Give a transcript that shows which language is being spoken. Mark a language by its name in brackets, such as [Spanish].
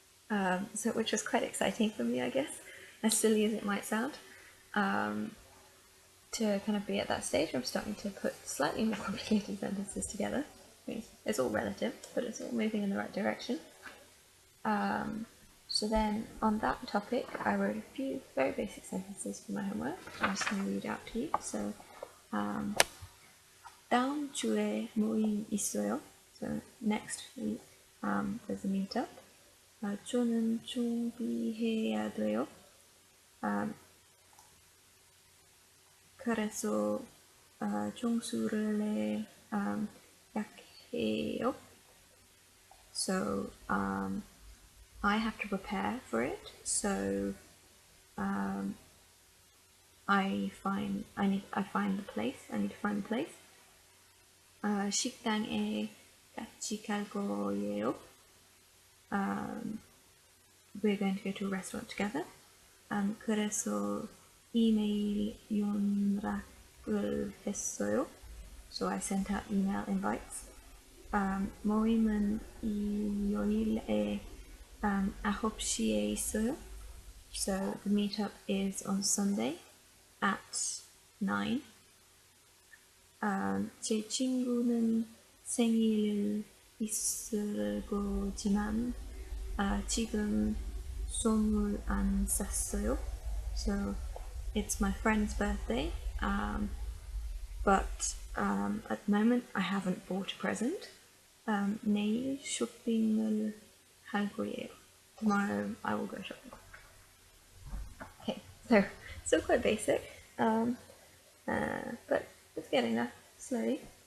[English] So which was quite exciting for me, I guess, as silly as it might sound, to kind of be at that stage where I'm starting to put slightly more complicated sentences together. I mean, it's all relative, but it's all moving in the right direction. So then on that topic, I wrote a few very basic sentences for my homework. I'm just going to read out to you. [Korean] So 다음 주에 모임 있어요. [English] So next week there's a meetup. [Korean] 저는 준비해야 돼요. 그래서 점수를 약해요. [English] So I have to prepare for it. So I find the place. I need to find the place. [Korean] 식당에 같이 갈 거예요. [English] We're going to go to a restaurant together. [Korean] 그래서 이메일 연락을 했어요. [English] So I sent out email invites. [Korean] 모임은 일요일에 9시에 있어요. [English] So the meetup is on Sunday at 9. [Korean] 제 친구는 생일 있을 거지만 지금 선물 안 샀어요. [English] So it's my friend's birthday, but at the moment I haven't bought a present. [Korean] 내일 쇼핑을 할 거예요. [English] Tomorrow I will go shopping. Okay, so still quite basic, but it's getting there slowly.